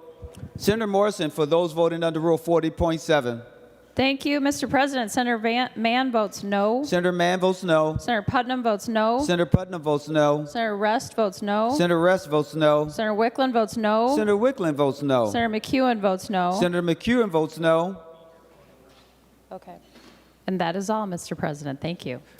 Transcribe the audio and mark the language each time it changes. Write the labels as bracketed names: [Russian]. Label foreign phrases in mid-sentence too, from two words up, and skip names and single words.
[English] Senator Morrison, for those voting under Rule 40.7. Thank you, Mr. President. Senator Mann votes no. Senator Mann votes no. Senator Putnam votes no. Senator Putnam votes no. Senator Rest votes no. Senator Rest votes no. Senator Wickland votes no. Senator Wickland votes no. Senator McEwen votes no. Senator McEwen votes no. Okay. And that is all, Mr. President. Thank you.